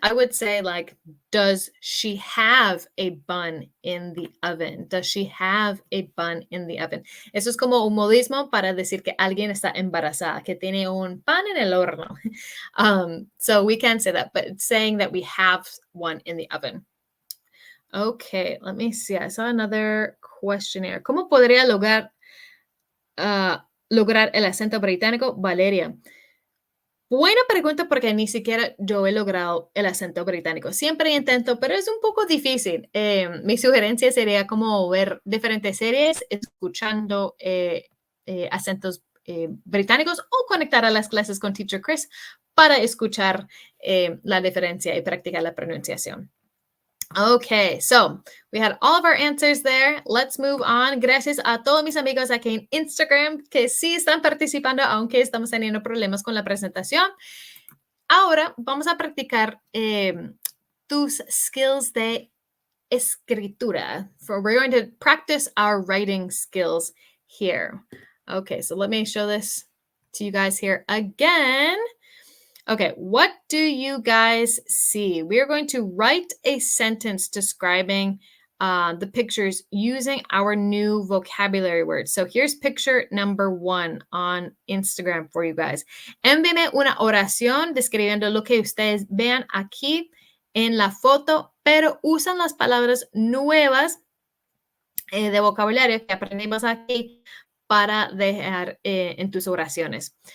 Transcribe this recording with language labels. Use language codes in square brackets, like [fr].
[en] I would say, like, does she have a bun in the oven? Does she have a bun in the oven? [es] Eso es como un modismo para decir que alguien está embarazada, que tiene un pan en el horno. [en] So we can say that, but it's saying that we have one in the oven. Okay, let me see. I saw another questionnaire. [es] ¿Cómo podría lograr lograr el acento británico, Valeria? Buena pregunta porque ni siquiera yo he logrado el acento británico. Siempre intento, pero es un poco difícil. Mi sugerencia sería como ver diferentes series, escuchando acentos británicos o conectar a las clases con Teacher Chris para escuchar la diferencia y practicar la pronunciación. [en] Okay, so we had all of our answers there. Let's move on. [es] Gracias a todos mis amigos aquí en Instagram que sí están participando, aunque estamos teniendo problemas con la presentación. Ahora vamos a practicar tus skills de escritura. [en] We're going to practice our writing skills here. Okay, so let me show this to you guys here again. Okay, what do you guys see? We are going to write a sentence describing the pictures using our new vocabulary words. So here's picture number 1 on Instagram for you guys. [es] Envíenme una oración describiendo lo que ustedes vean aquí en la foto, pero usan las palabras nuevas de vocabulario que aprendimos aquí para dejar en tus oraciones.